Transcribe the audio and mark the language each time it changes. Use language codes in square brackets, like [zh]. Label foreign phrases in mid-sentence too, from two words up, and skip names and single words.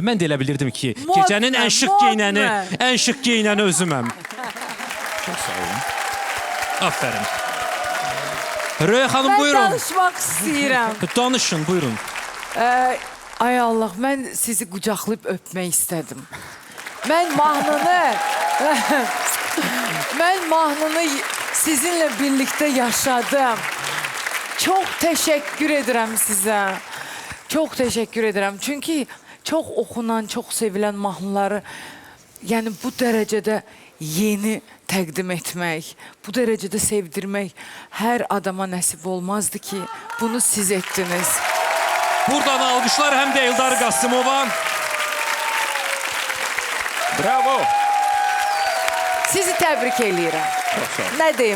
[az] Mən də elə bilirdim ki, gecənin ən şık geyinəni, ən şık geyinəni özüməm. Çox sağ olun. Aferin. Röya xanım, [tr] Ben [az] buyurun. danışmak istəyirəm. Danışın, buyurun. Ay Allah, mən sizi qucaqlayıb öpmək istədim. Mən mahnını [tr] sizinle birlikte [az] yaşadım. [tr] Çok teşekkür ederim size. Çok teşekkür ederim. Çünkü çok okunan, çok sevilen mahnıları yani bu derecede yeni [az] təqdim etmək, [tr] bu derecede sevdirmək her adama nəsib olmazdı ki, bunu siz ettiniz. [az] Buradan alqışlar həm də Eldar Qasımova. Bravo. Sizi təbrik eləyirəm. [tr] Ne diyeyim?